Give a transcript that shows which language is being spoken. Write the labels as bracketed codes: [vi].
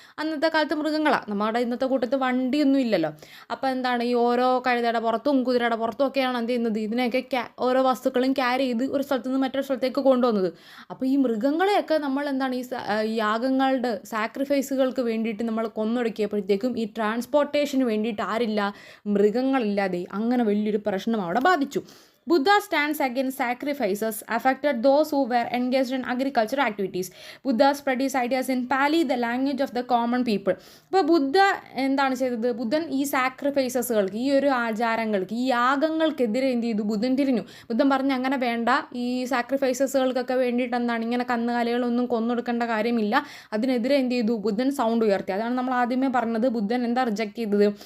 [ml] അന്നത്തെ കാലത്ത് മൃഗങ്ങളാണ്. നമ്മുടെ ഇന്നത്തെ കൂട്ടത്തിൽ വണ്ടിയൊന്നും ഇല്ലല്ലോ. അപ്പോൾ എന്താണ്, ഈ ഓരോ കഴുതയുടെ പുറത്തും കുതിരയുടെ പുറത്തും ഒക്കെയാണ് എന്ത് ചെയ്യുന്നത്, ഇതിനെയൊക്കെ ഓരോ വസ്തുക്കളും ക്യാരി ചെയ്ത് ഒരു സ്ഥലത്ത് നിന്ന് മറ്റൊരു സ്ഥലത്തേക്ക് കൊണ്ടുപോകുന്നത്. അപ്പോൾ ഈ മൃഗങ്ങളെയൊക്കെ നമ്മൾ എന്താണ്, ഈ യാഗങ്ങളുടെ സാക്രിഫൈസുകൾക്ക് വേണ്ടിയിട്ട് നമ്മൾ കൊന്നൊടുക്കിയപ്പോഴത്തേക്കും ഈ ട്രാൻസ്പോർട്ടേഷന് വേണ്ടിയിട്ട് ആരില്ല? മൃഗങ്ങളില്ലാതെ. അങ്ങനെ വലിയൊരു പ്രശ്നം അവിടെ ബാധിച്ചു. [en] Buddha stands against sacrifices affected those who were engaged in agricultural activities. Buddha spread his ideas in Pali, the language of the common people. [ml] അപ്പോൾ ബുദ്ധ എന്താണ് ചെയ്തത്? ബുദ്ധൻ ഈ സാക്രിഫൈസസുകൾക്ക്, ഈ ഒരു ആചാരങ്ങൾക്ക്, ഈ യാഗങ്ങൾക്കെതിരെ എന്ത് ചെയ്തു? ബുദ്ധൻ തിരിഞ്ഞു. ബുദ്ധൻ പറഞ്ഞ് അങ്ങനെ വേണ്ട, ഈ സാക്രിഫൈസസുകൾക്കൊക്കെ വേണ്ടിയിട്ട് എന്താണ്, ഇങ്ങനെ കന്നുകാലികളൊന്നും കൊന്നൊടുക്കേണ്ട കാര്യമില്ല. അതിനെതിരെ എന്ത് ചെയ്തു? ബുദ്ധൻ സൗണ്ട് ഉയർത്തി. അതാണ് നമ്മൾ ആദ്യമേ പറഞ്ഞത്. ബുദ്ധൻ എന്താ റിജക്റ്റ് ചെയ്തത്?